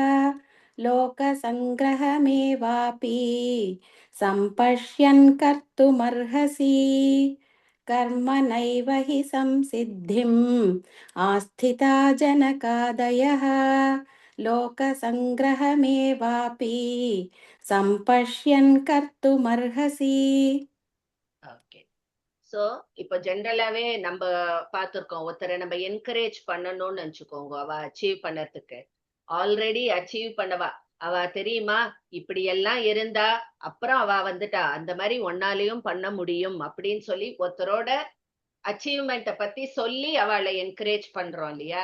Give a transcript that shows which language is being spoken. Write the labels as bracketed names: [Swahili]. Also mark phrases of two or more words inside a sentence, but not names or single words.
[Sanskrit] लोकसङ्ग्रहमेवापि सम्पश्यन् कर्तुमर्हसि कर्मणैव हि संसिद्धिम् आस्थिता जनकादयः लोकसङ्ग्रहमेवापि सम्पश्यन् कर्तुमर्हसि. [Tamil] ஓகே. சோ இப்போ ஜென்ரலாவே நம்ம பார்த்திருக்கோம், ஒருத்தரை நம்ம என்கரேஜ் பண்ணணும்னு நினைச்சுக்கோங்க. அவ அச்சீவ் பண்ணறதுக்கு [English] already achieve [Tamil] பண்ணவா அவ தெரியுமா இப்படி எல்லாம் இருந்தா அப்புறம் அவ வந்துட்டா அந்த மாதிரி ஒன்னாலையும் பண்ண முடியும் அப்படின்னு சொல்லி ஒருத்தரோட அச்சீவ்மெண்ட்டை பத்தி சொல்லி அவளை என்கரேஜ் பண்றோம் இல்லையா?